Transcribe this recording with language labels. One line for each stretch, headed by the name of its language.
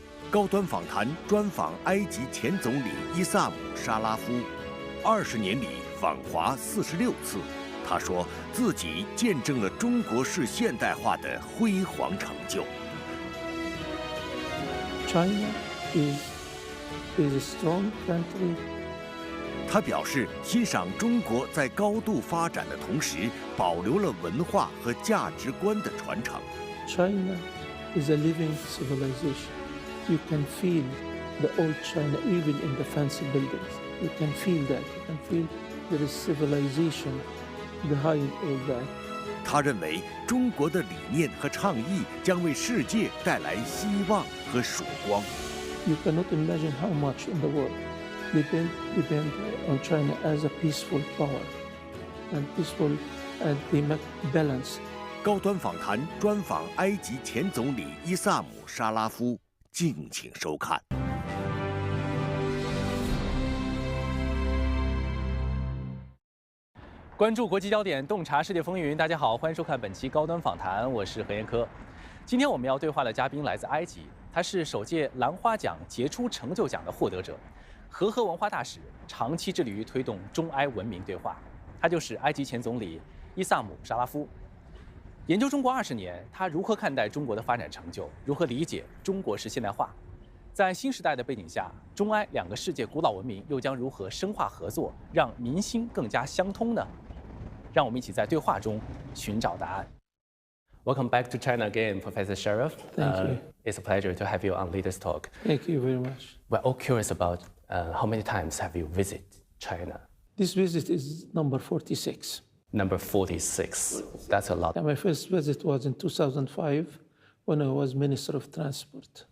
Chinese: 高端访谈专访埃及前总理伊萨姆·沙拉夫，20年里访华46次。他说自己见证了中国式现代化的辉煌成就。
English: China is a strong country.
Chinese: 他表示欣赏中国在高度发展的同时，保留了文化和价值观的传承。
English: China is a living civilization. You can feel the old China even in the fancy buildings. You can feel that. You can feel there is civilization behind all that.
Chinese: 他认为中国的理念和倡议将为世界带来希望和曙光。
English: You cannot imagine how much in the world depend on China as a peaceful power and they make balance.
Chinese: 高端访谈专访埃及前总理伊萨姆·沙拉夫，敬请收看。关注国际焦点，洞察世界风云。大家好，欢迎收看本期高端访谈，我是何彦科。今天我们要对话的嘉宾来自埃及，他是首届兰花奖杰出成就奖的获得者，和文化大使，长期致力于推动中埃文明对话。他就是埃及前总理伊萨姆·沙拉夫。研究中国20年，他如何看待中国的发展成就？如何理解中国式现代化？在新时代的背景下，中埃两个世界古老文明又将如何深化合作，让民心更加相通呢？让我们一起在对话中寻找答案。
English: Welcome back to China again, Professor Sharaf. Thank you. It's a pleasure to have you on Leaders Talk. Thank you very much. We're all curious about how many times have you visited China? This visit is number 46. Number 46. That's a lot. And my first visit was in 2005 when I was Minister of Transport.